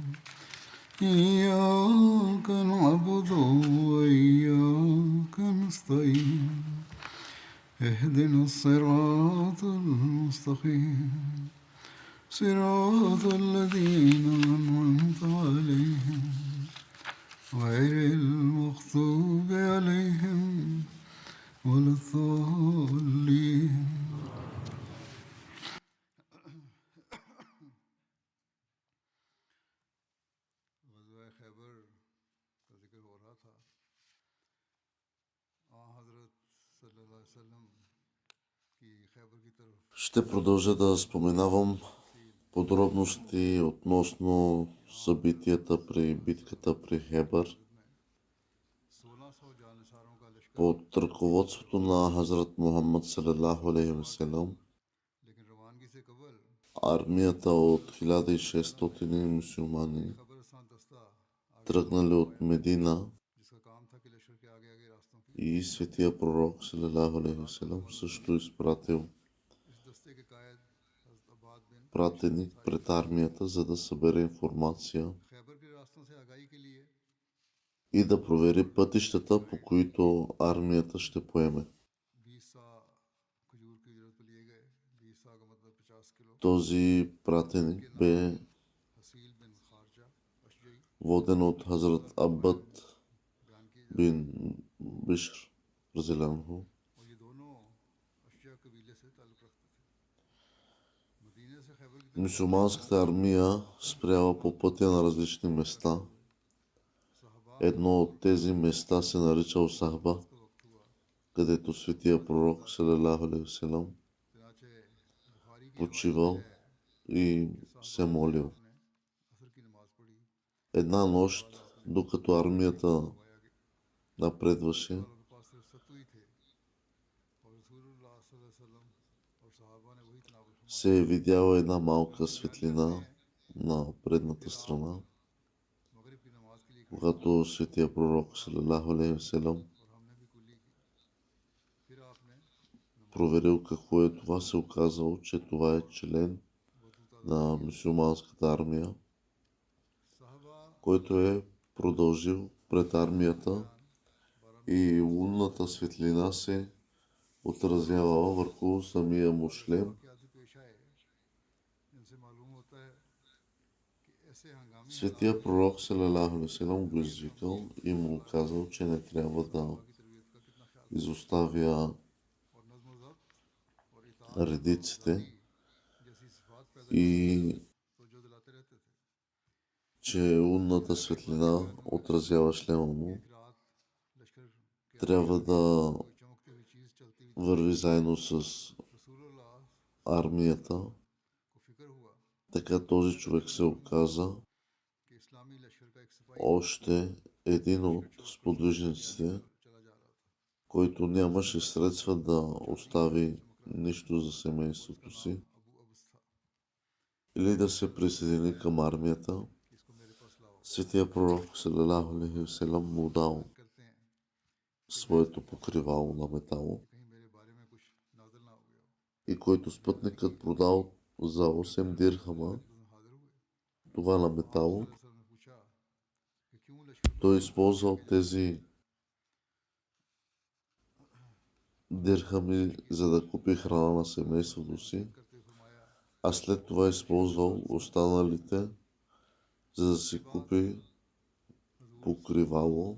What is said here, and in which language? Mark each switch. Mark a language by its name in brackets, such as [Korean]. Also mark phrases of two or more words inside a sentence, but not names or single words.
[Arabic] إياك نعبد وإياك نستعين اهدنا الصراط المستقيم صراط الذين أنعمت عليهم غير المغضوب عليهم ولا الضالين. [Urdu] غزوہ خیبر کا ذکر ہو رہا تھا. حضرت [Arabic] صلی اللہ علیہ وسلم [Urdu] کی خیبر کی طرف [Bulgarian] Ще продължа да споменавам подробности относно събитията при битката при Хебър [Urdu] 1600 جانساروں کا لشکر, [Bulgarian] под ръководството на Хазрат Мухаммад [Arabic] صلى الله عليه وسلم. [Urdu] لیکن روانگی سے قبل [Bulgarian] Армията от 1600 мюсюлмани, [Urdu] خبر رساں دستہ [Bulgarian] тръгнали от Медина, [Urdu] جس کا کام تھا کہ لشکر کے آگے آگے راستوں کی [Bulgarian] и светия пророк [Arabic] صلى الله عليه وسلم [Bulgarian] също изпратил [Urdu] اس دستے کے قائد حضرت عباد بن [Bulgarian] пратеник пред армията, за да събере информация [Urdu] خیبر کے راستوں سے آگاہی کے لیے [Bulgarian] и да провери пътищата, по които армията ще поеме. [Urdu] 20 سا کھجور کی اجرت پہ لیے گئے. 20 سا کا مطلب 50 کلو. [Bulgarian] Този пратеник бе [Urdu] حسیل بن خارجہ اشجعی [Bulgarian] воден от Хазрат Аббад [Urdu] بیان کی [Bulgarian] бин Бишр разилянху. [Urdu] اور یہ دونوں اشجع قبیلے سے تعلق رکھتے تھے. مدینہ سے خیبر کی طرف [Bulgarian] Мюсюлманската армия спряла по пътя на различни места. [Urdu] صحابہ [Bulgarian] Едно от тези места се нарича Сахба, [Urdu] کا وقت ہوا. [Bulgarian] където светия пророк [Arabic] صلى الله عليه وسلم [Urdu] چنانچہ بخاری کی [Bulgarian] почивал и се молил. [Urdu] نے عصر کی نماز پڑھی. [Bulgarian] Една нощ, докато армията напредваше, [Urdu] والوں کے پاس صرف ستو ہی تھے اور رسول اللہ [Arabic] صلی اللہ علیہ وسلم [Urdu] اور صحابہ نے وہی تناول فرمایا. [Bulgarian] се е видяла една малка светлина на предната страна. [Urdu] مغرب کی نماز کے لیے کھڑے [Bulgarian] Когато светия пророк [Arabic] صلى الله عليه وسلم [Urdu] اور ہم نے بھی کلی کی. پھر آپ نے [Bulgarian] проверил какво е това, се оказало, че това е член на мюсюлманската армия, [Urdu] صحابہ [Bulgarian] който е продължил пред армията и лунната светлина се отразявала върху самия му шлем. [Urdu] واقعات بھی پیش آئے جن سے معلوم ہوتا ہے کہ ایسے ہنگامی [Bulgarian] Светия пророк [Arabic] صلى الله عليه وسلم [Bulgarian] го извикал и му казал, че не трябва да [Urdu] کی تربیت کا کتنا خیال ہے [Bulgarian] изоставя [Urdu] اور نظم و ضبط اور اطاعت [Bulgarian] редиците [Urdu] جیسی صفات پیدا [Bulgarian] и [Urdu] توجہ دلاتے رہتے تھے. [Bulgarian] че лунната светлина отразява шлема му. [Urdu] ایک رات لشکر کے [Bulgarian] Трябва да [Urdu] کوئی چمکتی ہوئی چیز چلتی ہوئی [Bulgarian] върви заедно с [Urdu] رسول اللہ [Bulgarian] армията. [Urdu] کو فکر ہوا [Bulgarian] Така този човек се оказа [Urdu] کہ اسلامی لشکر کا ایک سپاہی [Bulgarian] още един от сподвижниците, [Urdu] چلا جا رہا تھا. [Bulgarian] който нямаше средства да остави нищо за семейството си [Urdu] ابو ابس تھا [Bulgarian] или да се присъедини към армията. [Urdu] کہ اس کو میرے پاس لاؤ. [Bulgarian] Светия пророк [Arabic] صلى الله عليه وسلم [Bulgarian] му дал [Urdu] کرتے ہیں [Bulgarian] своето покривало на метало, [Urdu] کہ کہیں میرے بارے میں куч نازل نہ ہو گیا ہو. [Bulgarian] и който спътникът продал за 8 дирхама [Urdu] حاضر ہوئے. [Bulgarian] това на метало. [Arabic] صلی اللہ علیہ وسلم [Urdu] نے پوچھا کہ کیوں لشکر کو [Bulgarian] Той използвал тези дирхами, за да купи храна на семейството си, [Urdu] کرتے فرمایا [Bulgarian] а след това използвал останалите, за да си купи покривало